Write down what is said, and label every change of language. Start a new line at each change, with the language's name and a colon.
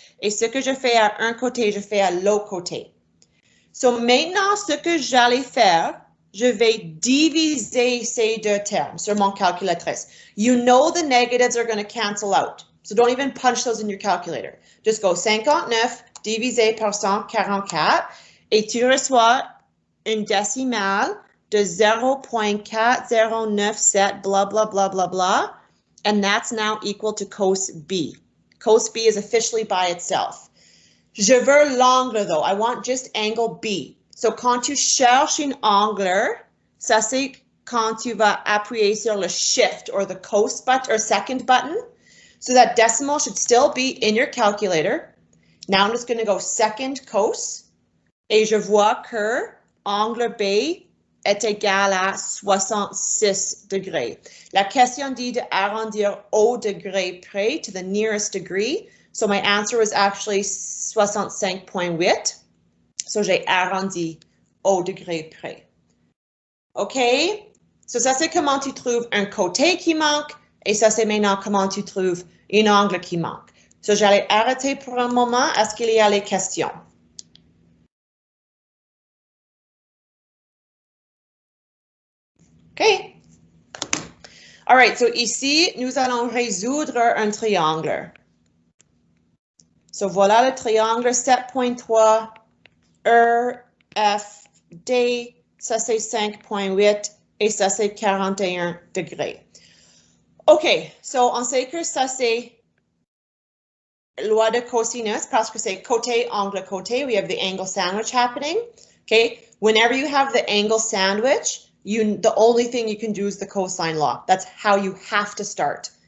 French: Et ce que je fais à un côté, je fais à l'autre côté. So, maintenant, ce que j'allais faire, je vais diviser ces deux termes sur mon calculatrice.
English: You know the negatives are going to cancel out. So, don't even punch those in your calculator. Just go
French: 59 divisé par 144 et tu reçois une décimale de 0.4097 blah, blah, blah, blah, blah.
English: And that's now equal to cos B. Cos B is officially by itself.
French: Je veux l'angle,
English: though. I want just angle B. So,
French: quand tu cherches un angle, ça c'est quand tu vas appuyer sur le shift
English: or the cos button or second button. So that decimal should still be in your calculator. Now I'm just going to go second cos
French: et je vois que angle B est égal à 66 degrés. La question dit de arrondir au degré près,
English: to the nearest degree. So my answer was actually 65.8.
French: So j'ai arrondi au degré près. OK? So ça c'est comment tu trouves un côté qui manque et ça c'est maintenant comment tu trouves un angle qui manque. So j'allais arrêter pour un moment. Est-ce qu'il y a les questions? OK. All right, so ici, nous allons résoudre un triangle. So voilà le triangle 7.3, F, D, ça c'est 5.8 et ça c'est 41 degrés. OK, so on sait que ça c'est loi de cosinus parce que c'est côté, angle, côté.
English: We have the angle sandwich happening. Okay, whenever you have the angle sandwich, the only thing you can do is the cosine law. That's how you have to start.